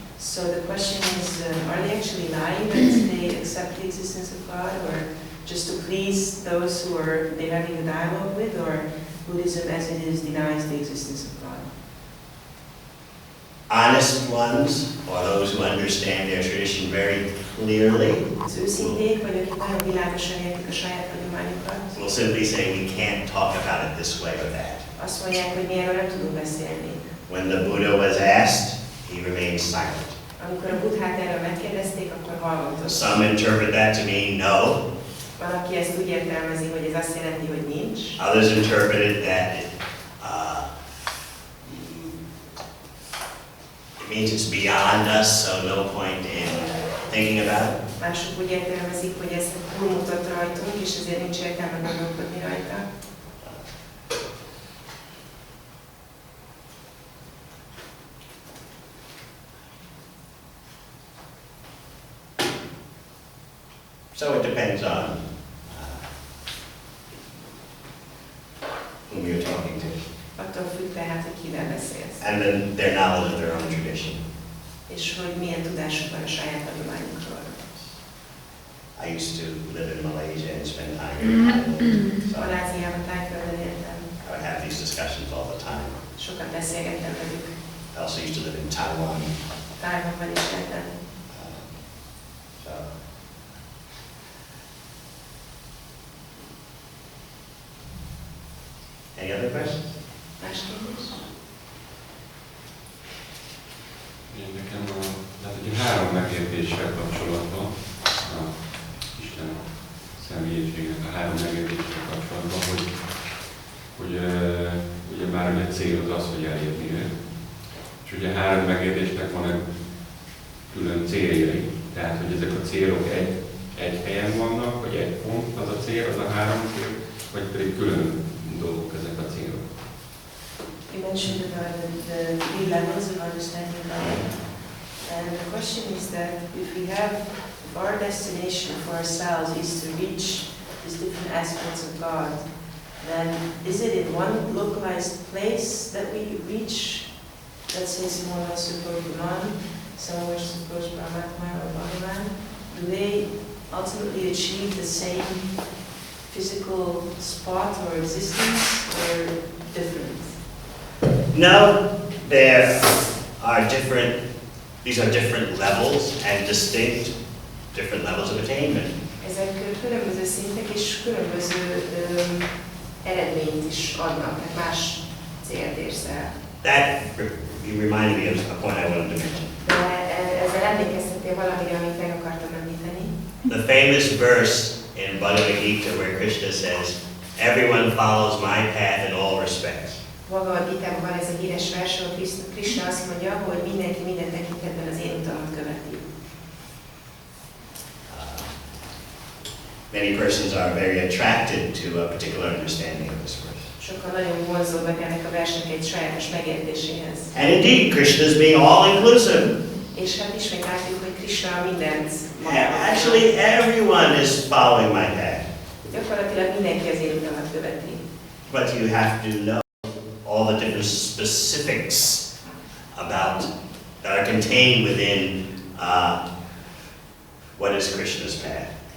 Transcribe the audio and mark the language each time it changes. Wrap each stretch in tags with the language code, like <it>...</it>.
<en>So the question is, are they actually lying that they accept the existence of God, or just to please those who they're having a dialogue with, or Buddhism as it is denies the existence of God? Honest ones, or those who understand their tradition very clearly,</en> <hu>Az őszinték, vagy akik nagyon világosan értik a saját hagyományukat,</hu> <en>will simply say we can't talk about it this way or that.</en> <hu>azt mondják, hogy mi erről nem tudunk beszélni.</hu> <en>When the Buddha was asked, he remained silent.</en> <hu>Amikor a Buddhát erről megkérdezték, akkor hallgatott.</hu> <en>Some interpret that to mean no.</en> <hu>Van, aki ezt úgy értelmezi, hogy ez azt jelenti, hogy nincs.</hu> <en>Others interpreted that it means it's beyond us, so no point in thinking about it.</en> <hu>Mások úgy értelmezik, hogy ez túlmutat rajtunk, és ezért nincs értelme gondolkodni rajta.</hu> <en>So it depends on whom you're talking to,</en> <hu>Attól függ tehát, hogy kivel beszélsz.</hu> <en>and then their knowledge of their own tradition.</en> <hu>És hogy milyen tudásuk van a saját hagyományukról.</hu> <en>I used to live in Malaysia and spend time in Thailand, so</en> <hu>Maláziában, Tájföldön éltem.</hu> <en>I would have these discussions all the time.</en> <hu>Sokat beszélgettem velük.</hu> <en>I also used to live in Taiwan.</en> <hu>Tájvanban is éltem.</hu> <en>So any other questions?</en> <hu>Más kérdés? Én nekem tehát ugye 3 megértéssel kapcsolatban, a Isten személyiségnek a 3 megértéssel kapcsolatban, hogy ugye már egy cél az az, hogy elérni őt. És ugye 3 megértésnek van egy külön céljai, tehát hogy ezek a célok egy helyen vannak, vagy egy pont az a cél, az a 3 cél, vagy pedig külön dolgok ezek a célok.</hu> <en>You mentioned about the 3 levels of understanding God. And the question is that if our destination for ourselves is to reach these different aspects of God, then is it in one localized place that we reach? Let's say someone wants to approach Brahman, someone wants to approach Paramatma or Bhagavan. Do they ultimately achieve the same physical spot or existence, or different? No, there are these are different levels and distinct different levels of attainment.</en> <hu>Ezek különböző szintek és különböző eredményt is adnak, tehát más célt érsz el.</hu> <en>That you reminded me of a point I wanted to mention.</en> <hu>De ezzel emlékeztetél valamire, amit meg akartam említeni.</hu> <en>The famous verse in Bhagavad Gita where Krishna says, "Everyone follows my path in all respects."</en> <hu>Bhagavad Gitában van ez a híres vers, ahol Krishna azt mondja, hogy mindenki minden tekintetben az én utamat követi.</hu> <en>Many persons are very attracted to a particular understanding of this verse.</en> <hu>Sokan nagyon vonzódnak ennek a versnek egy sajátos megértéséhez.</hu> <en>And indeed, Krishna is being all-inclusive.</en> <hu>És hát ismét látjuk, hogy Krishna mindent</hu> <en>Actually, everyone is following my path.</en> <hu>Gyakorlatilag mindenki az én utamat követi.</hu> <en>But you have to know all the different specifics about that are contained within what is Krishna's path.</en>